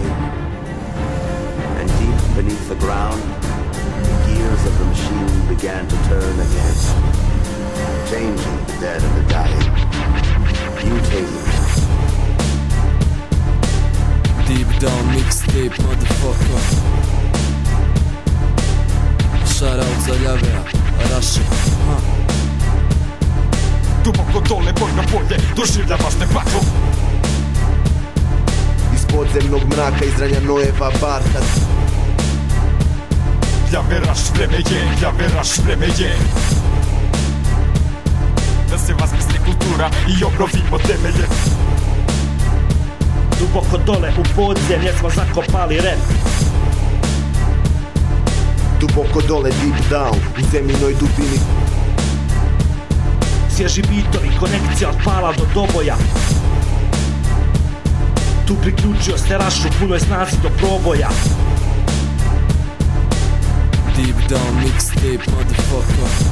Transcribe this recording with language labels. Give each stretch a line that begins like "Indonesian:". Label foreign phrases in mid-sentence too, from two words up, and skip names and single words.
English: And deep beneath the ground, the gears of the machine began to turn again, changing the dead and the dying, mutating. Deep down mixtape, motherfucker. Shout out
Serbian: za Ljave, Raše. Duboko dole, bojno polje, doživljavaš debaklu. Iz podzemnog mraka izranja Nojeva barka. Ljave raš, vreme je, Ljave raš, vreme je. Da se vaskrsne kultura i obnovimo temelje. Duboko dole u podzemlje smo zakopali rep. Duboko dole,
English: deep down,
Serbian: u zemljinoj dubini. Svježi bitovi, konekcija od pala do doboja. Tu priključio sterašu, punoj snazi do proboja.
English: Deep down mixtape, motherfucker.